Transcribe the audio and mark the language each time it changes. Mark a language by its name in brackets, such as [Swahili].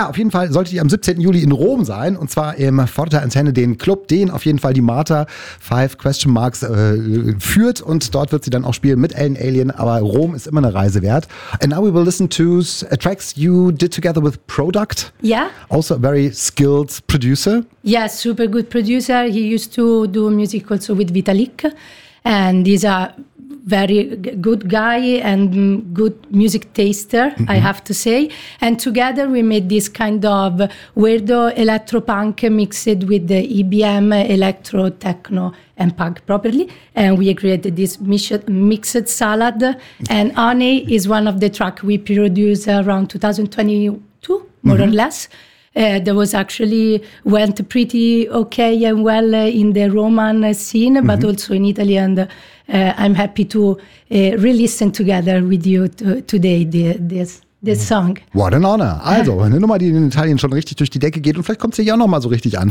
[German] Auf jeden Fall sollte sie am 17. Juli in Rom sein, und zwar im Fortantenne, den Club, den auf jeden Fall die Marta 5 Question Marks führt. Und dort wird sie dann auch spielen mit Ellen Alien, aber Rom ist immer eine Reise wert. [English] And now we will listen to tracks you did together with Product. Yeah. Also a very skilled producer. Yeah, super good producer. He used to do music also with Vitalik. And he's a very good guy and good music taster, mm-hmm. I have to say. And together we made this kind of weirdo electropunk mixed with the EBM, electro, techno and punk properly. And we created this mixed salad. And Honey is one of the tracks we produced around 2022, mm-hmm. more or less. That was actually went pretty okay and well in the Roman scene, but mm-hmm. also in Italy. And I'm happy to re-listen together with you today this song. What an honor. [German] Also, eine Nummer, die in Italien schon richtig durch die Decke geht. Und vielleicht kommt sie ja auch nochmal so richtig an.